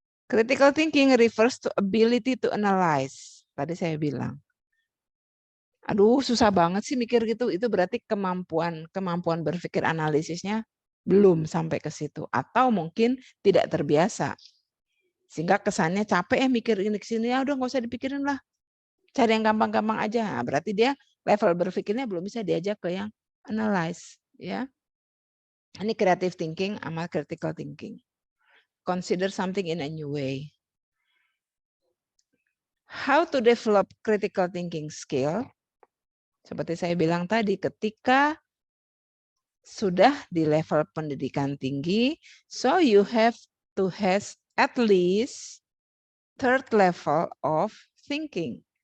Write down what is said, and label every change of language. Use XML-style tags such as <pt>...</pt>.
<en>Critical thinking refers to ability to analyze.</en> <id>Tadi saya bilang. Aduh, susah banget sih mikir gitu. Itu berarti kemampuan berpikir analisisnya belum sampai ke situ. Atau mungkin tidak terbiasa. Sehingga kesannya capek mikir ini ke sini, ya udah nggak usah dipikirin lah. Cari yang gampang-gampang aja. Nah, berarti dia level berpikirnya belum bisa diajak ke yang analyze. Ya. Ini creative thinking sama critical thinking.</id> <en>Consider something in a new way. How to develop critical thinking skill?</en> <id>Seperti saya bilang tadi, ketika sudah di level pendidikan tinggi,</id> <en>so you have to have at least third level of thinking.</en>